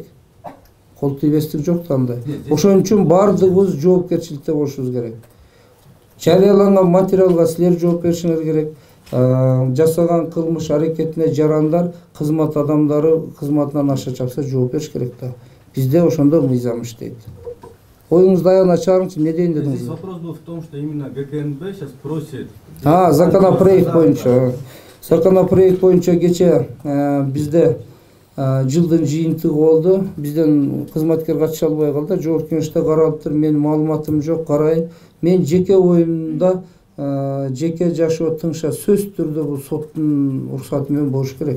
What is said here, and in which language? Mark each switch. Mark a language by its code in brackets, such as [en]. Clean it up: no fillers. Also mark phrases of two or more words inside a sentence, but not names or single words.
[ky] Кол тийбестик жок да андай. Ошон үчүн баардыгыбыз жоопкерчиликте болушубуз керек. Жарыяланган материалга силер жооп беришиңер керек. Жасаган кылмыш аракетине жарандар, кызмат адамдары кызматынан аша чапса жооп бериш керек да. Бизде ошондо мыйзам иштейт. Оюңузду аягына чыгарыңызчы, не дейин дедиңиз? [ru] Здесь вопрос был в том, что именно ГКНБ сейчас просит. [ky] Законопроект боюнча. Законопроект боюнча кече бизде жылдын жыйынтыгы болду. Бизден кызматкер катыша албай калды. Жогорку Кеңеште каралыптыр. Менин маалыматым жок, карайын. Мен жеке оюмда жеке жашоо тыңша сөзсүз түрдө бул соттун уруксаты менен болуш керек.